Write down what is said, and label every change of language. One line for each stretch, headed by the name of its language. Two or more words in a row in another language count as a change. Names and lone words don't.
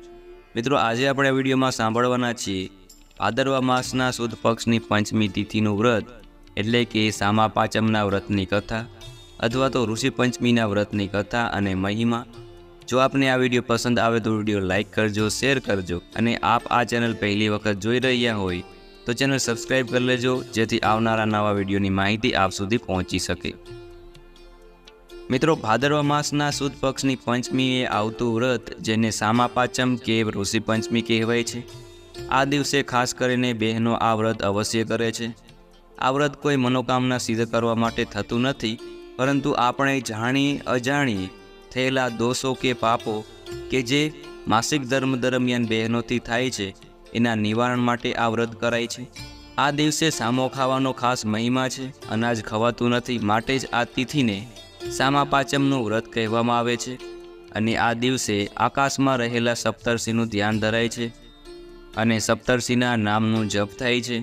Gujarati: મિત્રો, આજે આપણે વિડીયોમાં સાંભળવાના છીએ ભાદરવા માસના સુદ પક્ષની પંચમી તિથિનું વ્રત એટલે કે સામા પાંચમના વ્રતની કથા અથવા તો ઋષિ પંચમીના વ્રતની કથા અને મહિમા। જો આપને આ વિડીયો પસંદ આવે તો વિડીયો લાઇક કરજો, શેર કરજો અને આપ આ ચેનલ પહેલી વખત જોઈ રહ્યા હોય તો ચેનલ સબ્સ્ક્રાઇબ કર લેજો જેથી આવનારા નવા વિડિયોની માહિતી આપ સુધી પહોંચી શકે। મિત્રો, ભાદરવા માસના સુદ પક્ષની પંચમીએ આવતું વ્રત જેને સામા પાચમ કે ઋષિ પંચમી કહેવાય છે। આ દિવસે ખાસ કરીને બહેનો આ વ્રત અવશ્ય કરે છે। આ વ્રત કોઈ મનોકામના સિદ્ધ કરવા માટે થતું નથી, પરંતુ આપણે જાણી અજાણી થયેલા દોષો કે પાપો કે જે માસિક ધર્મ દરમિયાન બહેનોથી થાય છે એના નિવારણ માટે આ વ્રત કરાય છે। આ દિવસે સામો ખાવાનો ખાસ મહિમા છે। અનાજ ખવાતું નથી માટે જ આ તિથિને સામા પાચમનું વ્રત કહેવામાં આવે છે અને આ દિવસે આકાશમાં રહેલા સપ્તર્ષિનું ધ્યાન ધરાય છે અને સપ્તર્ષિના નામનું જપ થાય છે।